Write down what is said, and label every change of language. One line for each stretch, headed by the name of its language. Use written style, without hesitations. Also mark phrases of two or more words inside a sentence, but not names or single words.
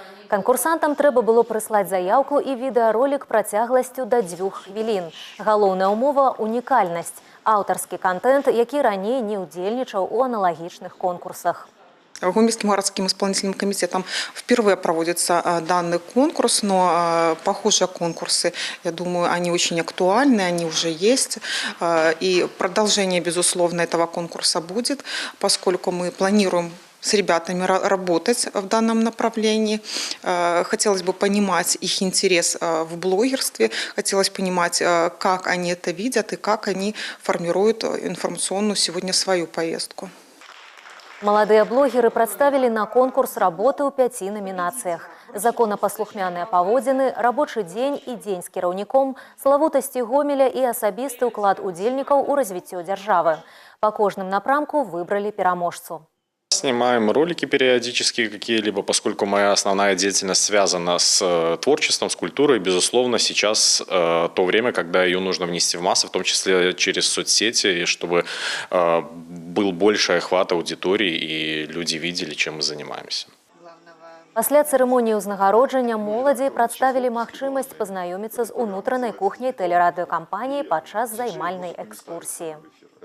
Belarusian: Канкурсантам трэба было прыслаць заяўку і відэаролік працягласцю да 2 хвілін. Галоўная ўмова – унікальнасць. Аўтарскі контент, які раней не ўдзельнічаў у аналагічных конкурсах.
Russian: Гомельским городским исполнительным комитетом впервые проводится данный конкурс, но похожие конкурсы, я думаю, они очень актуальны, они уже есть. И продолжение, безусловно, этого конкурса будет, поскольку мы планируем с ребятами работать в данном направлении. Хотелось бы понимать их интерес в блогерстве, хотелось понимать, как они это видят и как они формируют информационную сегодня свою повестку.
Belarusian: Маладыя блогеры прадставілі на конкурс работы ў 5 намінацыях. Законапаслухмяныя паводзіны, рабочы дзень і дзень з кіраўніком, славутасці Гомеля і асабісты ўклад удзельнікаў у развіццё дзяржавы. Па кожным напрамку выбралі пераможцу.
Russian: Снимаем ролики периодически какие-либо, поскольку моя основная деятельность связана с творчеством, с культурой. Безусловно, сейчас то время, когда ее нужно внести в массы, в том числе через соцсети, и чтобы был больше охват аудитории и люди видели, чем мы занимаемся.
Belarusian: Пасля цырымоніі ўзнагароджання моладзі прадставілі магчымасць пазнаёміцца з унутранай кухняй тэлерадыёкампаніі падчас займальнай экскурсіі.